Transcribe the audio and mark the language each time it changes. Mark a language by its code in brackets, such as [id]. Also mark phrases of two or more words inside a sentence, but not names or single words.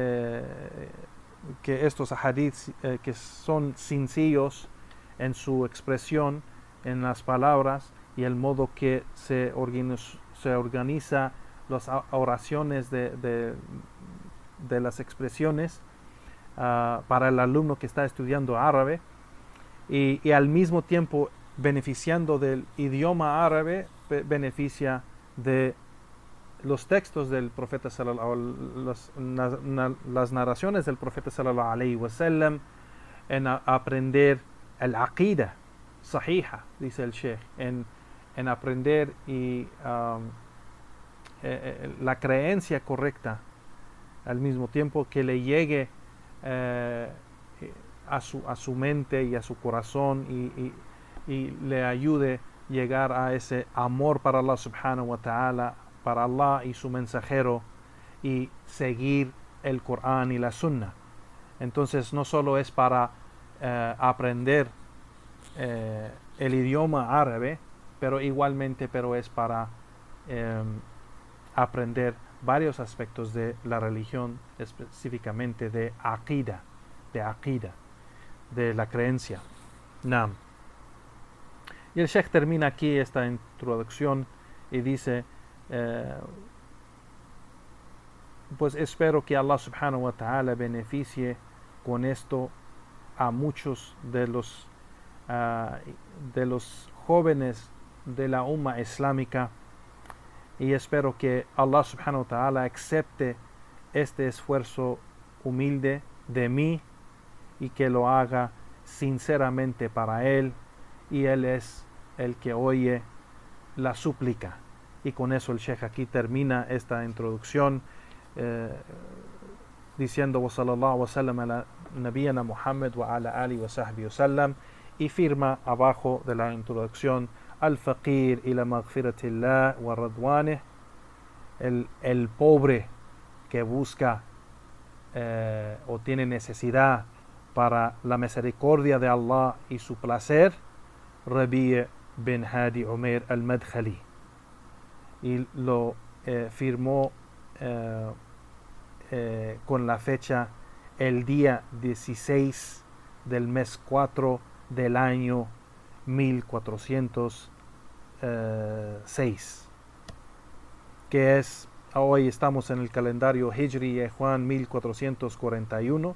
[es] estos hadiths que son sencillos en su expresión, en las palabras, y el modo que se organiza las oraciones de las expresiones para el alumno que está estudiando árabe, y al mismo tiempo beneficiando del idioma árabe, beneficia de los textos del profeta las narraciones del profeta sallallahu alaihi wasallam, en aprender el [ar] عقيدة صحيحة, [es] dice el Sheikh, en aprender la creencia correcta, al mismo tiempo que le llegue a su mente y a su corazón, y le ayude llegar a ese amor para Allah [ar] سبحانه وتعالى, [es] para Allah y su mensajero, y seguir el Corán y la Sunna. Entonces no solo es para aprender el idioma árabe, pero igualmente es para aprender varios aspectos de la religión, específicamente de aqida, de la creencia. Naam. Y el Sheikh termina aquí esta introducción y dice, pues espero que Allah [ar] سبحانه وتعالى [es] beneficie con esto a muchos de los jóvenes de la umma islámica, y espero que Allah [ar] سبحانه وتعالى [es] acepte este esfuerzo humilde de mí y que lo haga sinceramente para Él, y Él es el que oye la súplica. Y con eso el Sheikh aquí termina esta introducción diciendo [ar] وصلى الله وسلم على نبينا محمد وعلى آله وصحبه وسلم, [es] y firma abajo de la introducción: [ar] الفقير إلى مغفرة الله ورضوانه, [es] el pobre que busca o tiene necesidad para la misericordia de Allah y su placer, Rabi' bin Hadi Umair al-Madkhali. Y lo firmó con la fecha el día 16 del mes 4 del año 1406, que es, hoy estamos en el calendario Hijri Juan 1441.